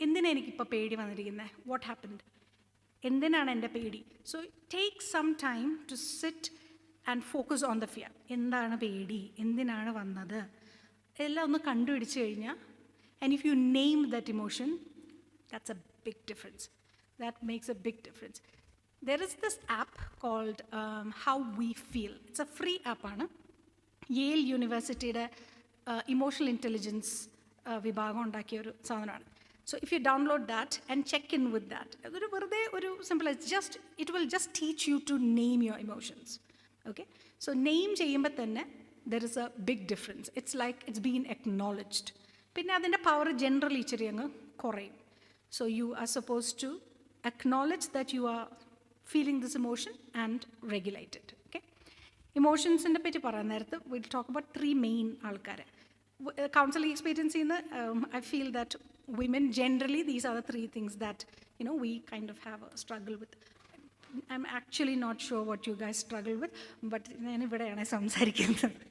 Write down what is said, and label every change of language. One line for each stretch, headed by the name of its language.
Malayalam: എന്തിനാണ് എനിക്കിപ്പോൾ പേടി വന്നിരിക്കുന്നത്?
English: What happened?
Malayalam: എന്തിനാണ് എൻ്റെ പേടി?
English: So take some time to sit and focus on the fear.
Malayalam: എന്താണ് പേടി? എന്തിനാണ് വന്നത്? എല്ലാം ഒന്ന് കണ്ടുപിടിച്ച് കഴിഞ്ഞാൽ,
English: And if you name that emotion, that's a big difference. That makes a big difference. There is this app called How We Feel. It's a free app ആണ്.
Malayalam: Yale യൂണിവേഴ്സിറ്റിയുടെ ഇമോഷണൽ ഇൻ്റലിജൻസ് വിഭാഗം ഉണ്ടാക്കിയ ഒരു സാധനമാണ്.
English: so if you download that and check in with that,
Malayalam: അതൊരു വെറുതെ ഒരു simple,
English: It will just teach you to name your emotions. Okay, so name ചെയ്യുമ്പോൾ തന്നെ there is a big difference. It's like it's been acknowledged.
Malayalam: പിന്നെ അതിൻ്റെ power generally ഇച്ചിരി അങ്ങ് കുറയും.
English: So you are suppose to acknowledge that you are feeling this emotion and regulate it.
Malayalam: Okay, ഇമോഷൻസിനെ പറ്റി പറയാൻ നേരത്ത്
English: will talk about 3 main
Malayalam: ആൾക്കാർ. Counselling experience ചെയ്യുന്ന
English: I feel that women generally these are the 3 things that we kind of have a struggle with. I'm actually not sure what you guys struggle with, but
Malayalam: ഞാൻ ഇവിടെയാണ് സംസാരിക്കുന്നത്.